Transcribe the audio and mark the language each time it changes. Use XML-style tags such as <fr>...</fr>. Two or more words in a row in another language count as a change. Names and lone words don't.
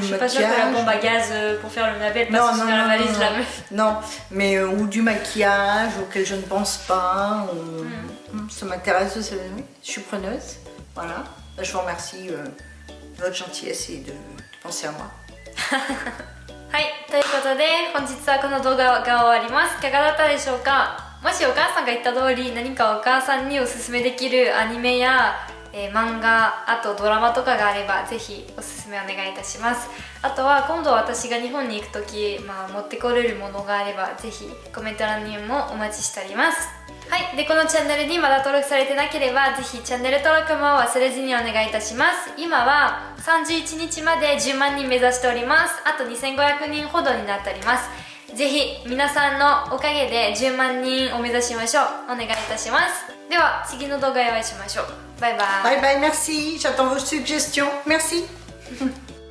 <fr>je suis pas sûre que la maquillage. bombe à gaz pour faire le navet Non, passe non, dans la non, valise non, la non. meuf. Non, mais ou du maquillage auquel je ne pense pas. Ça m'intéresse, oui, je suis preneuse. Voilà, je vous remercie de votre gentillesse et de penser à moi.</fr> <ja>はい、ということで本日はこの動画が終わります。いかがだったでしょうか。もしお母さんが言った通り何かお母さんにおすすめできるアニメや、漫画、あとドラマとかがあればぜひおすすめお願いいたします。あとは今度私が日本に行くとき、持ってこれるものがあればぜひコメント欄にもお待ちしております。はい、でこのチャンネルにまだ登録されてなければぜひチャンネル登録も忘れずにお願いいたします。今は31日まで10万人目指しております。あと2500人ほどになっております。ぜひ皆さんのおかげで10万人を目指しましょう。お願いいたします。では次の動画でお会いしましょう。バイバイ。</ja> <en>Bye bye,</en> <fr>merci, j'attends vos suggestions, merci.</fr>